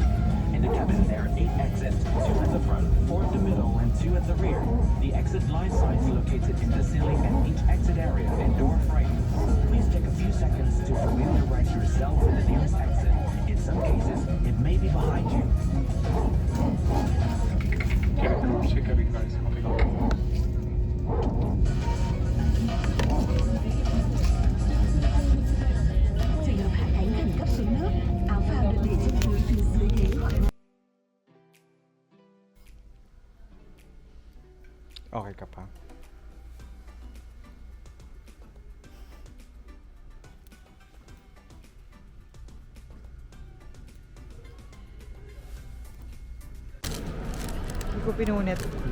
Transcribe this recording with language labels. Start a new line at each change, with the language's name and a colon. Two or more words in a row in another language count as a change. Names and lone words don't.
English: In the cabin, there are 8 exits, 2 at the front, 4 at the middle, and 2 at the rear. The exit line signs are located in the ceiling and each exit area and door frame. Please take a few seconds to familiarize yourself with the nearest exit. In some cases, it may be behind you.
Vietnamese: Trường hợp hạ cánh khẩn cấp xuống nước, áo phao được để trên túi phía dưới ghế hoặc
Filipino: Okay ka pa? Hindi ko pinunit.